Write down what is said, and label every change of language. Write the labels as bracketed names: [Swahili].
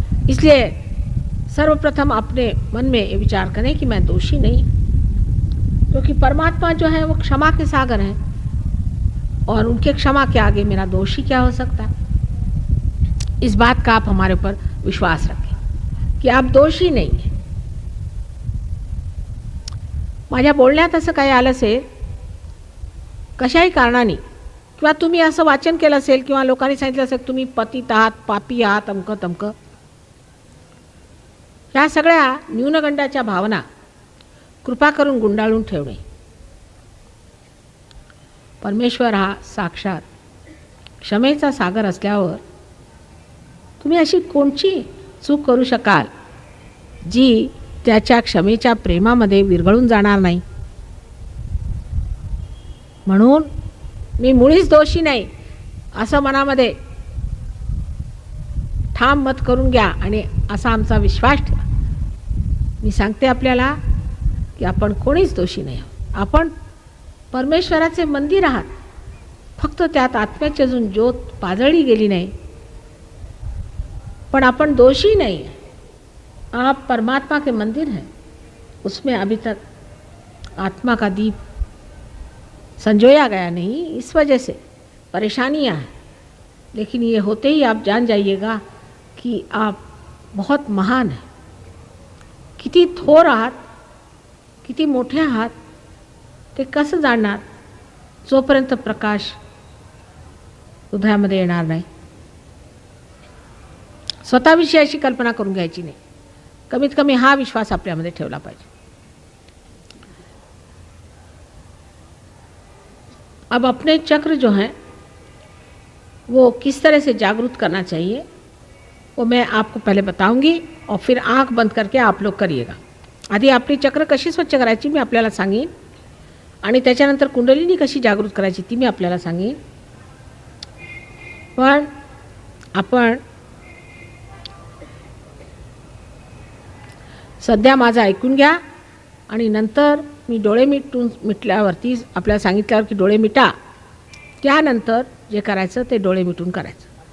[Hindi] इसलिए सर्वप्रथम अपने मन में ये विचार करें कि मैं दोषी नहीं, क्योंकि परमात्मा जो है वो क्षमा के सागर हैं और उनके क्षमा के आगे मेरा दोषी क्या हो सकता है। इस बात का आप हमारे ऊपर विश्वास रखें कि आप दोषी नहीं हैं। [Marathi] माझ्या बोलण्यात असं काही आलं असेल कशाही कारणाने, किंवा तुम्ही असं वाचन केलं असेल किंवा लोकांनी सांगितलं असेल तुम्ही पतित आहात, पापी आहात, अमकं तमकं, ह्या सगळ्या न्यूनगंडाच्या भावना कृपा करून गुंडाळून ठेवणे। परमेश्वर हा साक्षात क्षमेचा सागर असल्यावर तुम्ही अशी कोणची चूक करू शकाल जी त्याच्या क्षमेच्या प्रेमामध्ये विरघळून जाणार नाही। म्हणून मी मुळीच दोषी नाही असं मनामध्ये ठाम मत करून घ्या आणि असा आमचा विश्वास ठेवा। मी सांगते आपल्याला की आपण कोणीच दोषी नाही आहोत। आपण परमेश्वराचे मंदिर आहात, फक्त त्यात आत्म्याची अजून ज्योत पाजळली गेली नाही, पण आपण दोषी [Hindi] नहीं हैं। आप परमात्मा के मंदिर हैं, उसमें अभी तक आत्मा का दीप संजोया गया नहीं, इस वजह से परेशानियां हैं। लेकिन ये होते ही आप जान जाइएगा कि आप बहुत महान हैं। [Marathi] किती थोर आहात, किती मोठे आहात ते कसं जाणणार जोपर्यंत प्रकाश हृदयामध्ये येणार नाही। स्वतःविषयी अशी कल्पना करून घ्यायची नाही, कमीत कमी हा विश्वास आपल्यामध्ये ठेवला पाहिजे। [Hindi] अब अपने चक्र जो हैं वो किस तरह से जागृत करना चाहिए वो मैं आपको पहले बताऊंगी और फिर आंख बंद करके आप लोग करिएगा। [Marathi] आधी आपली चक्र कशी स्वच्छ करायची मी आपल्याला सांगेन आणि त्याच्यानंतर कुंडलिनी कशी जागृत करायची ती मी आपल्याला सांगेन। पण आपण सध्या माझं ऐकून घ्या आणि नंतर मी डोळे मिटल्यावरती आपल्याला सांगितल्यावर की डोळे मिटा, त्यानंतर जे करायचं ते डोळे मिटून करायचं।